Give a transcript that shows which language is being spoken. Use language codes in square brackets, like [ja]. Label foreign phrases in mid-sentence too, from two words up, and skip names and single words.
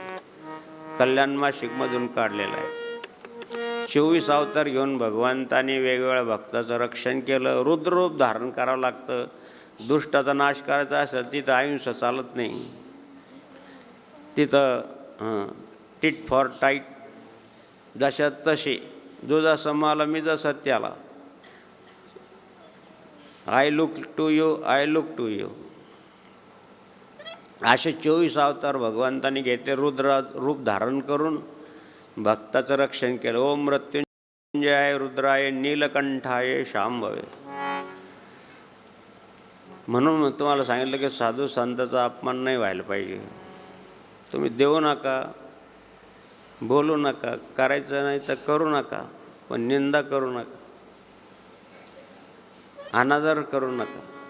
[mr] कल्याण मासिकमधून काढलेला आहे. 24 अवतार घेऊन भगवंताने वेगवेगळ्या भक्ताचं रक्षण केलं. रुद्ररूप धारण करावं लागतं. दुष्टाचा नाश करायचा असेल तिथं अहिंसा चालत नाही. तिथं [en] tit for tat, [mr] जशात तशी, जो जसं मला मी जसं त्याला. [en] I look to you, I look to you. [mr] असे 24 अवतार भगवंताने घेतले. रुद्र रूप धारण करून भक्ताचं रक्षण केलं. [sa] ओम मृत्युंजयाय रुद्राय नीलकंठाय शांभवे. [mr] म्हणून तुम्हाला सांगितलं की साधू संतांचा अपमान नाही व्हायला पाहिजे. तुम्ही देऊ नका, बोलू नका, करायचं नाही तर करू नका, पण निंदा करू नका, अनादर करू नका.